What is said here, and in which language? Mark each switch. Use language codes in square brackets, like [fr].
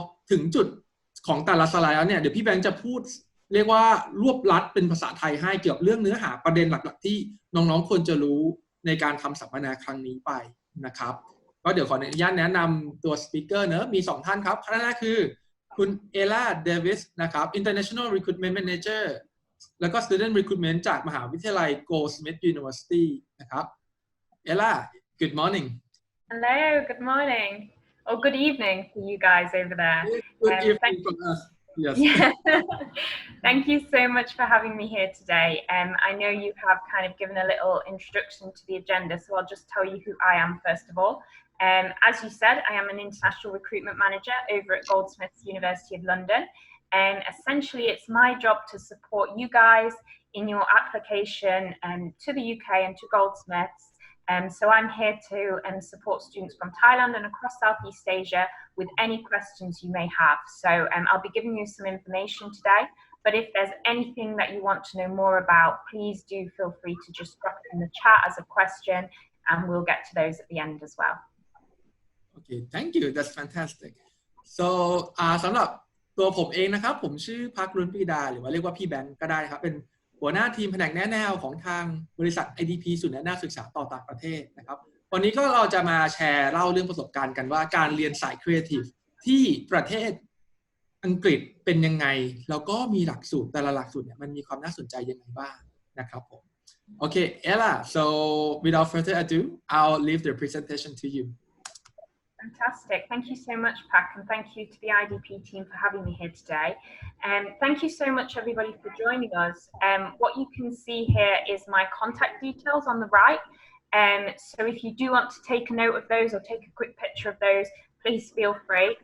[th] ถึงจุดของแต่ละสไลด์แล้วเนี่ยเดี๋ยวพี่แบงค์จะพูดเรียกว่ารวบลัดเป็นภาษาไทยให้เกี่ยวกับเรื่องเนื้อหาประเด็นหลักๆที่น้องๆควรจะรู้ในการทำสัมมนาครั้งนี้ไปนะครับก็เดี๋ยวขออนุญาตแนะนำตัวสปีกเกอร์เนอะมี2ท่านครับท่านแรกคือคุณเอล่าเดวิสนะครับ International Recruitment Manager แล้วก็ Student Recruitment จากมหาวิทยาลัย Goldsmiths University นะครับเอล่า [en] Good morning Hello, good morning or good evening for you guys over there. Good evening from us. Yes. Yeah. Thank you so much for having me here today. I know you have kind of given a little introduction to the agenda, so I'll just tell you who I am first of all. As you said, I am an international recruitment manager over at Goldsmiths University of London. And essentially, it's my job to support you guys in your application to the UK and to Goldsmiths. So I'm here to support students from Thailand and across Southeast Asia with any questions you may have. So I'll be giving you some information today, but if there's anything that you want to know more about, please do feel free to just drop it in the chat as a question and we'll get to those at the end as well. Okay, thank you. That's fantastic. [th] So สำหรับตัวผมเองนะครับผมชื่อภักรุณปรีดาหรือว่าเรียกว่าพี่แบงค์ก็ได้ครับเป็นหัวหน้าทีมแผนกแนะแนวของทางบริษัท IDP ศูนย์แนะแนวศึกษาต่อต่างประเทศนะครับวันนี้ก็เราจะมาแชร์เล่าเรื่องประสบการณ์กันว่าการเรียนสายครีเอทีฟที่ประเทศอังกฤษเป็นยังไงแล้วก็มีหลักสูตรแต่ละหลักสูตรเนี่ยมันมีความน่าสนใจยังไงบ้างนะครับผมโอเค [en] Ella so without further ado I'll leave the presentation to you Fantastic. Thank you so much, Pak, and thank you to the IDP team for having me here today. Thank you so much, everybody, for joining us. What you can see here is my contact details on the right. So if you do want to take a note of those or take a quick picture of those, please feel free.